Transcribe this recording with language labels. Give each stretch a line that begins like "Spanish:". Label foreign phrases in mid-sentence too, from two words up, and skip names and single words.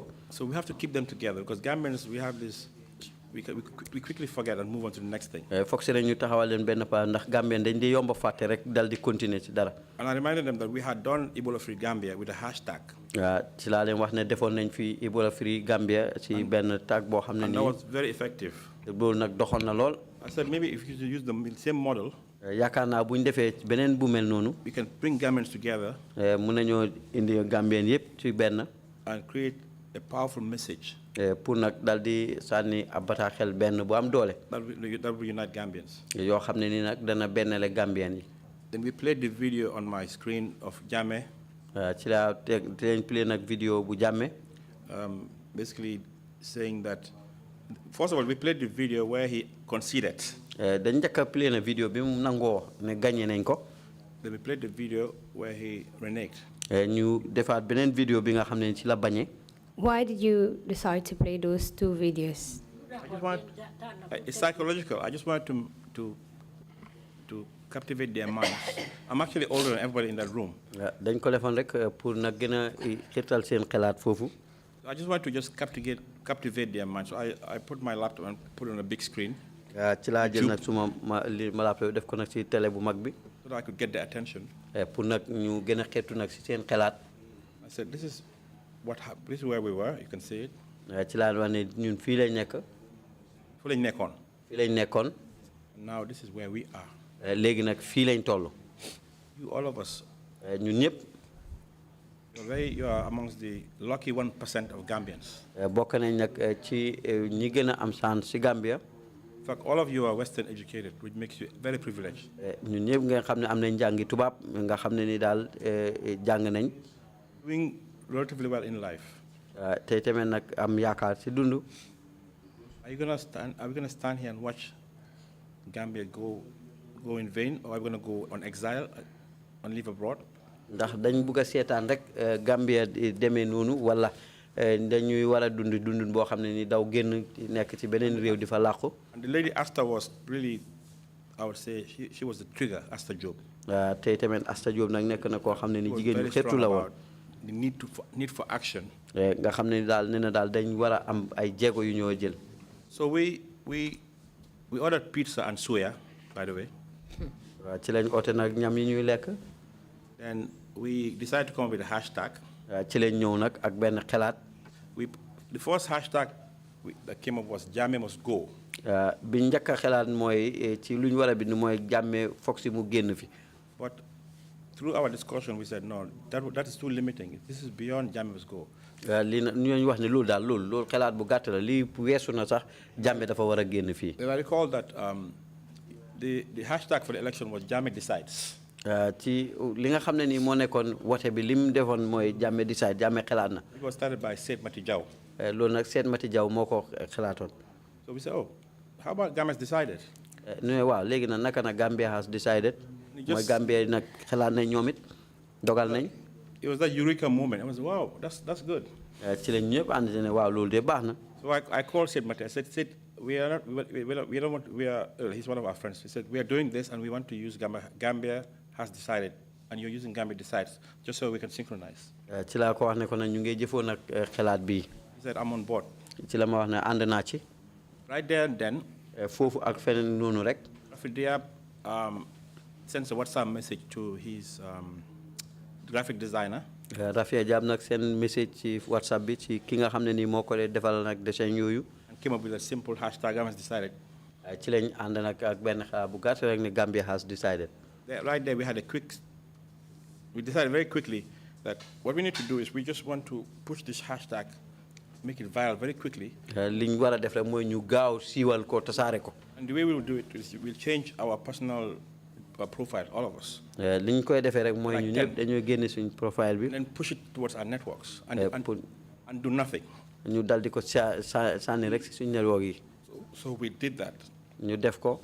English: So we have to keep them together because Gambians, we have this. We quickly forget and move on to the next thing.
Wolof: foog si ñu taxawal leen benn pa ndax Gambien dañ di yomb a fàtte rek dal di continuer ci dara.
English: And I reminded them that we had done Ebola Free Gambia with a hashtag.
Wolof: ci laa leen wax ne defoon nañ fi Ebola Free Gambia ci benn tag boo xam ne nii.
English: And that was very effective.
Wolof: loolu nag doxoon na lool.
English: I said maybe if you could use the same model.
Wolof: yaakaar naa bu ñu defee beneen bu mel noonu.
English: We can bring Gambians together.
Wolof: mun nañoo indi Gambien yëpp ci benn.
English: And create a powerful message.
Wolof: pour nag dal di sànni ab bataaxel benn bu am doole.
English: That will unite Gambians.
Wolof: yoo xam ne nii nag dana bennale Gambien yi.
English: Then we played the video on my screen of Jammeh.
Wolof: ci laa dinañ play nag vidéo bu Jammeh.
English: Basically saying that, first of all, we played the video where he conceded.
Wolof: dañ njëkk a play na vidéo bi mu nangoo ne gagné nañ ko.
English: Then we played the video where he reneged.
Wolof: ñu defaat beneen vidéo bi nga xam ne ci la bañee.
English: Why did you decide to play those two videos? I just want, it's psychological. I just want to captivate their minds. I'm actually older than everybody in that room.
Wolof: dañ ko defoon rek pour nag gën a xirtal seen xalaat foofu.
English: I just want to just captivate their minds. So I put my laptop and put it on a big screen.
Wolof: ci laa jël nag suma ma laptop def ko nag ci télé bu mag bi.
English: So that I could get their attention.
Wolof: pour nag ñu gën a xeetu nag si seen xalaat.
English: I said, this is where we were. You can see it.
Wolof: ci laa wax ne ñun fii lañ nekk. Fii lañ nekkoon. fii lañ nekkoon.
English: Now this is where we are.
Wolof: léegi nag fii lañ toll.
English: You, all of us.
Wolof: ñun ñëpp.
English: You are amongst the lucky 1% of Gambians.
Wolof: bokk nañ nag ci ñi gën a am chance ci Gambia.
English: In fact, all of you are Western educated, which makes you very privileged.
Wolof: ñun ñëpp nga xam ne am nañ njàngi tubaab nga xam ne ni daal jàng nañ.
English: Doing relatively well in life.
Wolof: te tamit nag am yaakaar ci dund.
English: Are we going to stand here and watch Gambia go in vain, or are we going to go on exile and live abroad?
Wolof: ndax dañ bugg a seetaan rek Gambia demee noonu wala dañuy war a dund boo xam ne ni daw génn nekk ci beneen réew di fa làqu.
English: And the lady Asta was really, I would say, she was the trigger, Asta Job.
Wolof: te tamit Asta Job nag nekk na koo xam ne ni jigéen ñu xeetu la woon.
English: The need for action.
Wolof: nga xam ne daal nee na daal dañ war a am ay jéego yu ñoo jël.
English: So we ordered pizza and suya, by the way.
Wolof: ci lañ oote nag ñam yi ñuy lekk.
English: And we decided to come up with a hashtag.
Wolof: ci lañ ñëw nag ak benn xalaat.
English: The first hashtag that came up was Jammeh must go.
Wolof: bi njëkk a xalaat mooy ci lu ñu war a bind mooy Jammeh foog si mu génn fi.
English: But through our discussion, we said, no, that is too limiting. This is beyond Jammeh must go.
Wolof: lii nag ñu wax ne loolu daal loolu xalaat bu gàtt la lii weesu na sax Jammeh dafa war a génn fii.
English: I recall that the hashtag for the election was Jammeh decides.
Wolof: ci li nga xam ne nii moo nekkoon wote bi li mu defoon mooy Jammeh decide Jammeh xalaat na.
English: It was started by Said Mati Jaw.
Wolof: loolu nag Said Mati Jaw moo ko xalaatoon.
English: So we said, oh, how about Jammeh decided?
Wolof: ñu ne waaw léegi nag naka na
English: Gambia has decided.
Wolof: mooy Gambia nag xalaat nañ ñoom it dogal nañ.
English: It was that eureka moment. I was, wow, that's good.
Wolof: ci lañ ñëpp ànd ne waaw loolu de baax na.
English: So I called Said Mati. I said, Said, he's one of our friends. He said, we are doing this and we want to use Gambia has decided, and you're using Gambia decides, just so we can synchronize.
Wolof: ci laa ko wax ne ko nag ñu ngi jëfoon nag xalaat bii.
English: He said, I'm on board.
Wolof: ci la ma wax ne ànd naa ci.
English: Right there and then.
Wolof: foofu ak feneen noonu rek.
English: Rafidia sends a WhatsApp message to his graphic designer.
Wolof: Rafia Jab nag seen message ci WhatsApp bi ci ki nga xam ne nii moo ko dee defal nag dessin yooyu.
English: And came up with a simple hashtag, Gambia has decided.
Wolof: ci lañ ànd nag ak benn xalaat bu gàtt rek ne
English: Gambia has decided. Right there, we decided very quickly that what we need to do is we just want to push this hashtag, make it viral very quickly.
Wolof: liñ war a def rek mooy ñu gaaw siiwal ko tasaare ko.
English: And the way we will do it is we'll change our personal profile, all of us.
Wolof: liñ koy defee rek mooy ñu ñëpp dañoo génne suñ profile bi.
English: And then push it towards our networks and do nothing.
Wolof: ñu dal di ko sànni rek si suñ network yi.
English: So we did that.
Wolof: ñu def ko.